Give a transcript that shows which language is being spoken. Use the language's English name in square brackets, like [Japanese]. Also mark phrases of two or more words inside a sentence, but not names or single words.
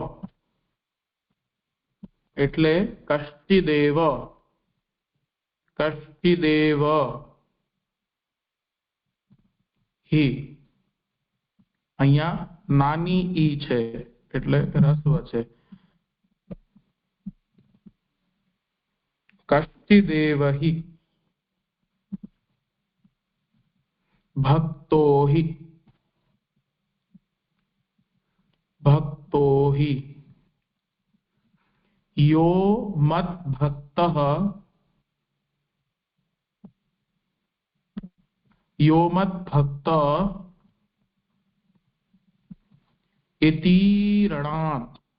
[Gujarati] એટલે [Sanskrit] કશ્ચિદેવ हि [Gujarati] અહીંયા નાની ઈ છે એટલે રસ્વ છે [Sanskrit] કશ્ચિદેવ हि ભક્તો हि यो मद्भक्तः यो मद्भक्त इति रणात्